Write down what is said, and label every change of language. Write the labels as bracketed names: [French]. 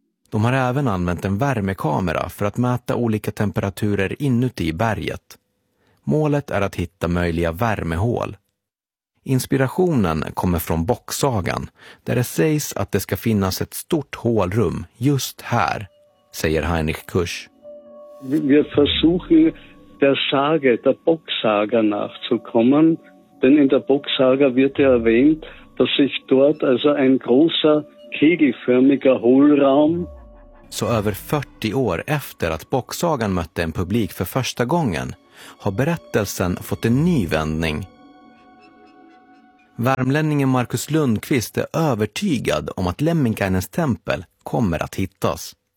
[Swedish] De har även använt en värmekamera för att mäta olika temperaturer inuti berget. Målet är att hitta möjliga värmehål. Inspirationen kommer från bocksagan, där det sägs att det ska finnas ett stort hålrum just här, säger Heinrich Kusch. Vi försöker [German] der Sage, der Bocksaga nachzukommen, denn in der Bocksaga wird erwähnt, dass sich dort also ein großer kegelförmiger Hohlraum [Swedish] Så över 40 år efter att Bocksagan mötte en publik för första gången har berättelsen fått en ny vändning. Värmlänningen Markus Lundqvist är övertygad om att Lemminkainens tempel kommer att hittas.